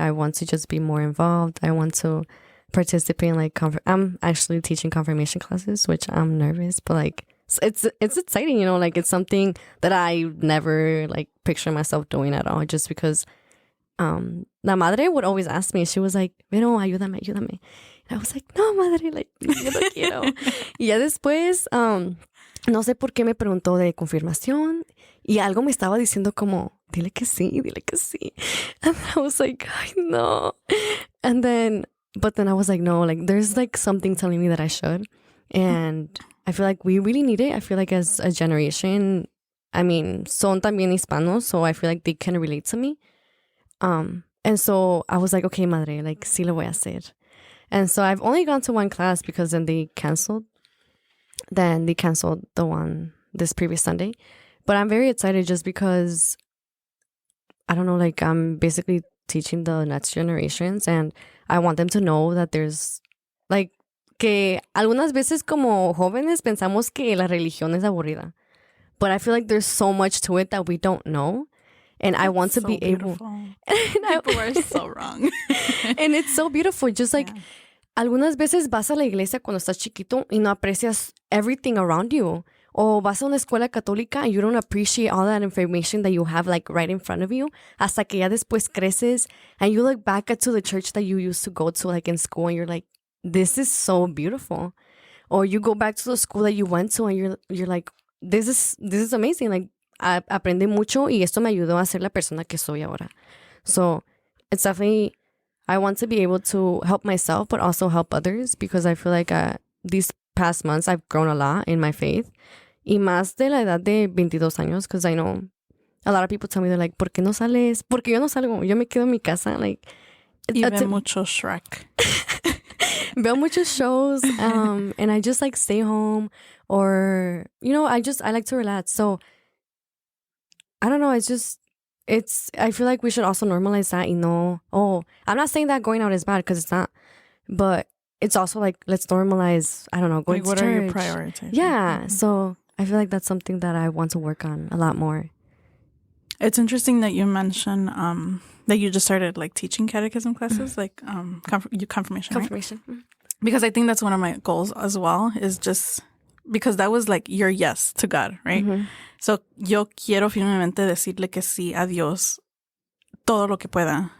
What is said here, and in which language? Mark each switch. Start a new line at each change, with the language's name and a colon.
English: I want to just be more involved. I want to participate in like I'm actually teaching confirmation classes, which I'm nervous, but like it's exciting, you know, like it's something that I never like picture myself doing at all, just because la madre would always ask me. She was like,
Spanish: "Pero ayúdame."
English: And I was like,
Spanish: "No, madre, like yo no quiero." Y ya después no sé por qué me preguntó de confirmación y algo me estaba diciendo como, dile que sí.
English: And I was like, "Ay, no." But then I was like, no, like there's like something telling me that I should. And I feel like we really need it. I feel like as a generation, I mean,
Spanish: son también hispanos,
English: so I feel like they can relate to me. And so I was like, okay, madre, like
Spanish: sí lo voy a hacer.
English: And so I've only gone to one class because then they canceled. Then they canceled the one this previous Sunday. But I'm very excited just because, I don't know, like I'm basically teaching the next generations and I want them to know that there's like
Spanish: que algunas veces como jóvenes pensamos que la religión es aburrida.
English: But I feel like there's so much to it that we don't know. And I want to So be able. beautiful. And I- People are so wrong. And it's so beautiful.
Spanish: Just like, algunas veces vas a la iglesia cuando estás chiquito y no aprecias
English: everything around you.
Spanish: O vas a una escuela católica
English: and you don't appreciate all that information that you have like right in front of you.
Spanish: Hasta que ya después creces
English: and you look back at to the church that you used to go to like in school and you're like, this is so beautiful. Or you go back to the school that you went to and you're like, this is amazing.
Spanish: Like, aprendí mucho y esto me ayudó a ser la persona que soy ahora.
English: So it's definitely, I want to be able to help myself, but also help others because I feel like these past months I've grown a lot in my faith.
Spanish: Y más de la edad de 22 años,
English: because I know a lot of people tell me, they're like,
Spanish: ¿por qué no sales? Porque yo no salgo, yo me quedo en mi casa. Like, Y ve mucho Shrek. veo muchos shows,
English: and I just like stay home, or, you know, I like to relax. So I don't know. I feel like we should also normalize that. You know, I'm not saying that going out is bad because it's not, but it's also like, let's normalize, I don't know, going Like, what to church. are your priorities? Yeah. So I feel like that's something that I want to work on a lot more. It's interesting that you mentioned that you just started like teaching catechism classes, like confirmation, right? Confirmation. Because I think that's one of my goals as well, is just because that was like your yes to God, right? Mm-hmm.
Spanish: So yo quiero firmemente decirle que sí a Dios todo lo que pueda.